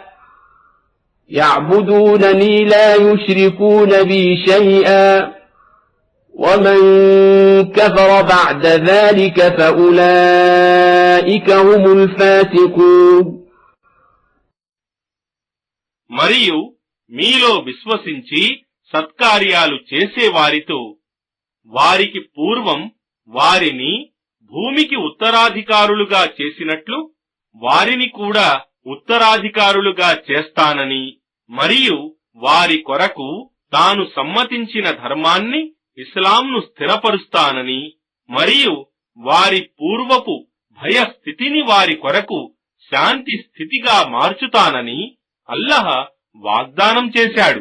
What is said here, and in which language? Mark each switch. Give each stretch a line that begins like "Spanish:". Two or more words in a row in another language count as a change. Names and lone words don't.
Arabic: يعبدونني لا يشركون بي شيئا ومن كفر بعد ذلك فأولئك هم الفاسقون.
Telugu: మరియు మీలో విశ్వసించి సత్కార్యాలు చేసేవారితో వారికి పూర్వం వారిని భూమికి ఉత్తరాధికారులుగా చేసినట్లు వారిని కూడా ఉత్తరాధికారులుగా చేస్తానని మరియు వారి కొరకు తాను సమ్మతించిన ధర్మాన్ని ఇస్లాంను స్థిరపరుస్తానని మరియు వారి పూర్వపు భయస్థితిని వారి కొరకు శాంతి స్థితిగా మార్చుతానని అల్లాహ్ వాగ్దానం చేశాడు.